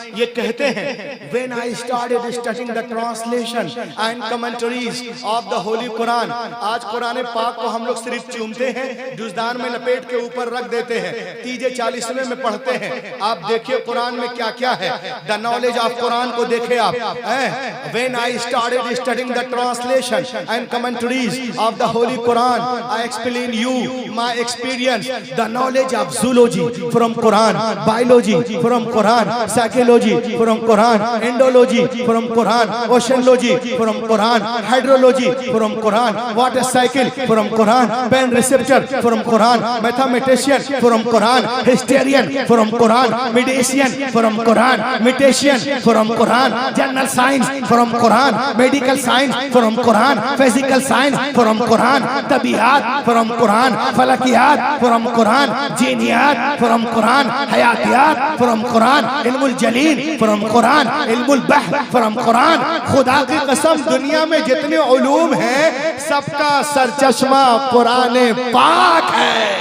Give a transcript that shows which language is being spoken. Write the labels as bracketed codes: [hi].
[hi] ये कहते हैं, [en] When I started studying the translation and commentaries of the Holy Quran. [hi] आज कुरान पाक को हम लोग सिर्फ चूमते हैं, जुज़दान में लपेट के ऊपर रख देते हैं, तीजे 40वें में पढ़ते हैं। आप देखिए कुरान में क्या क्या है। [en] the knowledge of Quran [hi] को देखे आप। [en] When I started studying the translation and commentaries of the Holy Quran, I explain you my experience, the knowledge of zoology from Quran, biology from Quran, psychology from Quran, endology from Quran, oceanology from Quran, hydrology from Quran, water cycle from Quran, pen receptor from Quran, mathematician from Quran, historian from Quran, mediation from Quran, mutation from Quran, general science from Quran, medical science from Quran, physical science from Quran, तबीयत from Quran, फलकियात from Quran, जीनियात from Quran, हयातियात from Quran, इल्मुल जलील from Quran, इल्मुल बहर from Quran. [hi] खुदा की कसम दुनिया में जितने उलूम हैं सबका सरचश्मा कुरान पाक है।